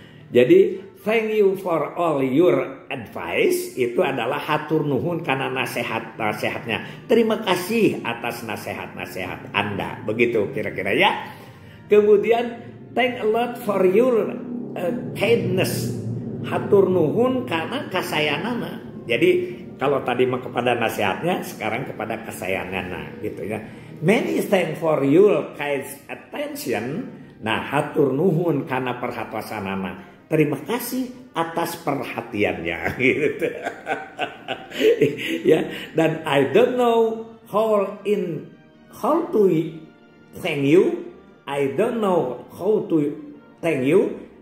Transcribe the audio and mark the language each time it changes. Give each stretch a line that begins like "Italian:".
Indonesian: Jadi
English: thank you for all your advice
Indonesian: itu adalah
Sundanese: hatur nuhun karena nasihatnya.
Indonesian: Terima kasih atas nasihat Anda. Begitu kira-kira ya. Kemudian
English: thank a lot for your kindness.
Sundanese: Hatur nuhun karena kasayanana.
Indonesian: Jadi kalau tadi kepada nasihatnya, sekarang kepada kesayangan, gitu ya.
English: Many thanks for your kind attention.
Sundanese: Nah, hatur nuhun karena perhatianana.
Indonesian: Terima kasih atas perhatiannya, gitu. Ya, dan
English: I don't know how to thank you. I don't know how to thank you.